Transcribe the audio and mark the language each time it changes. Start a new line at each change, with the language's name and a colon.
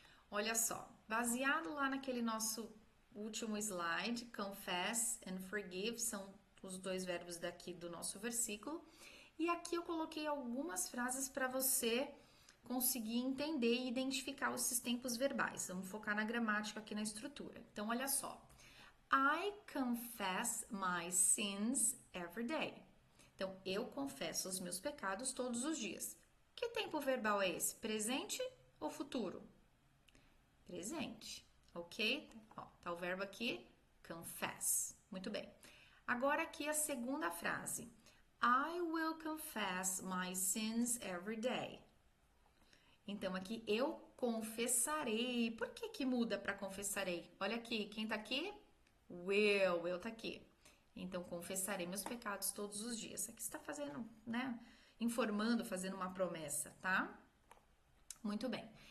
Portuguese: Olha só, baseado lá naquele nosso último slide, confess and forgive são os dois verbos daqui do nosso versículo. E aqui eu coloquei algumas frases para você conseguir entender e identificar esses tempos verbais. Vamos focar na gramática aqui na estrutura. Então, olha só.
English: I confess my sins every day.
Portuguese: Então, eu confesso os meus pecados todos os dias. Que tempo verbal é esse? Presente ou futuro? Presente, ok? Ó, tá o verbo aqui, confess. Muito bem. Agora aqui a segunda frase.
English: I will confess my sins every day.
Portuguese: Então, aqui, eu confessarei. Por que muda para confessarei? Olha aqui, quem tá aqui? Will tá aqui. Então, confessarei meus pecados todos os dias. Aqui está fazendo, né? Informando, fazendo uma promessa, tá? Muito bem.